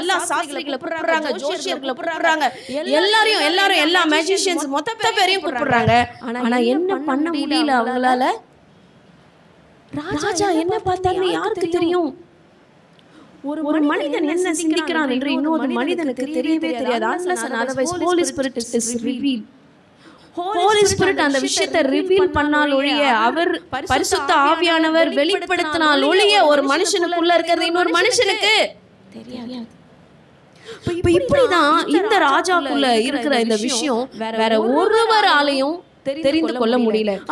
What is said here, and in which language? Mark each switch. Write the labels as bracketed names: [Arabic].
[Tamil] எல்லா சாஸ்திரிகளை கூப்பிடுறாங்க, ஜோசியர்களை கூப்பிடுறாங்க, எல்லாரும் எல்லா மேஜிஷியன்ஸ் மொத்த பேரையும் கூப்பிடுறாங்க. ஆனா என்ன பண்ண முடியல அவங்களால. ராஜா என்ன பார்த்தாருன்னு யாருக்கு தெரியும்? ஒரு மனிதன் என்ன சிந்திக்கிறான் என்று இன்னொரு மனிதனுக்கு தெரியவே தெரியாது. [English] unless and otherwise Holy Spirit is revealed. [Tamil] Holy Spirit அந்த விஷயத்தை ரிவீல் பண்ணால் ஒழிய, அவர் பரிசுத்த ஆவியானவர் வெளிப்படுத்தினால் ஒழிய ஒரு மனுஷனுக்குள்ள இருக்கிறது இன்னொரு மனுஷனுக்கு தெரியாது. இப்படிதான் இந்த ராஜாக்குள்ள இருக்கிற இந்த விஷயம் வேற ஒருவராலையும் தெரிந்து கொள்ள முடியல.